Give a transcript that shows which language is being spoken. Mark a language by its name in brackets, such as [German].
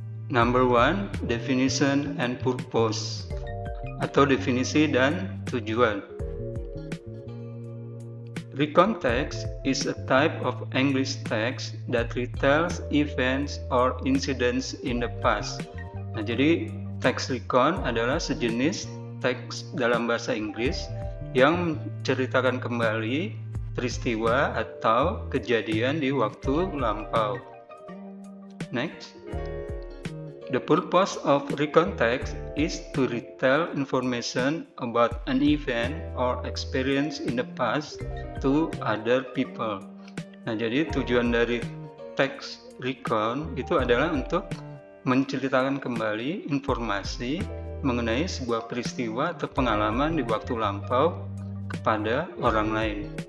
[English] Number 1, definition and purpose [Indonesian] atau definisi dan tujuan. [English] Recontext is a type of English text that retells events or incidents in the past. [Indonesian] Nah, jadi teks recon adalah sejenis teks dalam bahasa Inggris yang menceritakan kembali peristiwa atau kejadian di waktu lampau. [English] Next. The purpose of recontext is to retell information about an event or experience in the past to other people. [Indonesian] Nah, jadi tujuan dari teks recon itu adalah untuk menceritakan kembali informasi mengenai sebuah peristiwa atau pengalaman di waktu lampau kepada orang lain.